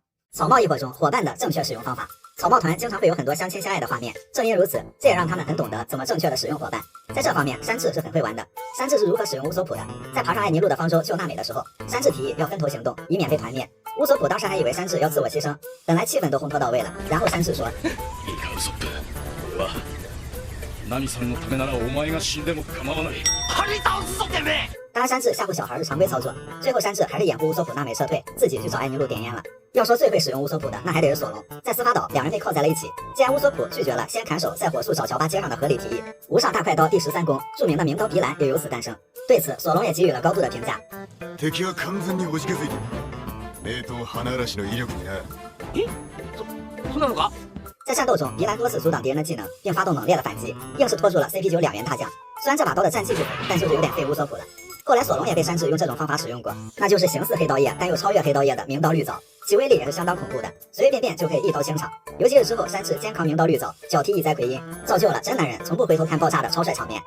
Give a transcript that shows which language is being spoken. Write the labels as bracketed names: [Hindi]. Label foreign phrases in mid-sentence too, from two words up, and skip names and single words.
[Chinese] 草帽一伙中伙伴的正确使用方法，草帽团经常会有很多相亲相爱的画面，正因如此，这也让他们很懂得怎么正确的使用伙伴。在这方面，山治是很会玩的。山治是如何使用乌索普的？在爬上艾尼路的方舟救娜美的时候，山治提议要分头行动，以免被团灭。乌索普当时还以为山治要自我牺牲，本来气氛都烘托到位了，然后山治说：“ [Japanese] ナミさんのためならお前が死んでも構わない。張り倒すぞてめえ！” [Chinese] 当然，山治吓唬小孩是常规操作，最后山治还是掩护乌索普娜美撤退，自己去找艾尼路点烟了。要说最会使用乌索普的，那还得是索隆。在司法岛，2人被铐在了一起。既然乌索普拒绝了先砍手再火速找乔巴接上的合理提议，无上大快刀第13弓，著名的名刀皮兰也由此诞生。对此，索隆也给予了高度的评价。 [Japanese] 敵は完全におじけづいている。名刀花嵐の威力にな。そうなのか？ [Chinese] 在战斗中，皮兰多次阻挡敌人的技能，并发动猛烈的反击，硬是拖住了 CP9 2员大将。虽然这把刀的战绩不狠，但就是有点费乌索普了。后来索隆也被山治用这种方法使用过，那就是形似黑刀叶但又超越黑刀叶的明刀绿藻，其威力也是相当恐怖的，随随便便就可以一刀清场。尤其是之后山治肩扛明刀绿藻，脚踢一灾奎因，造就了真男人从不回头看爆炸的超帅场面。